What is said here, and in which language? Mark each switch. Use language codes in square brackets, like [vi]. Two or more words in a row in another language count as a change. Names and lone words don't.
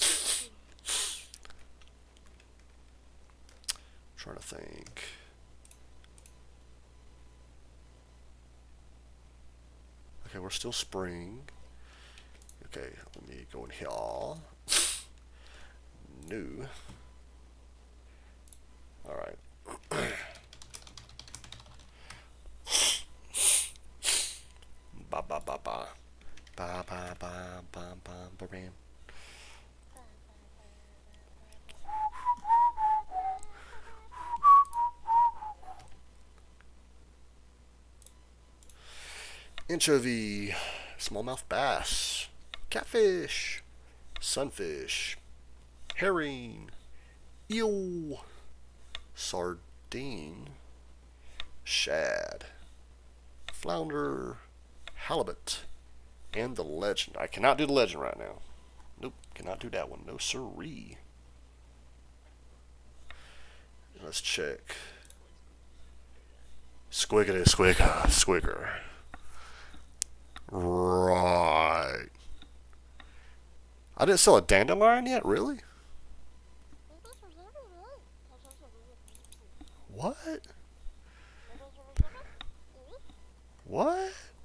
[en] I'm trying to think. Okay, we're still spring. Okay, let me go in here. New. All right. Ba ba ba ba. Ba ba ba ba ba ba bam. Anchovy, smallmouth bass, catfish, sunfish, herring, eel, sardine, shad, flounder, halibut, and the legend. I cannot do the legend right now. Nope, cannot do that one. No siree. Let's check. Squiggity squigga squigger. Right. I didn't sell a dandelion yet, really? What? What?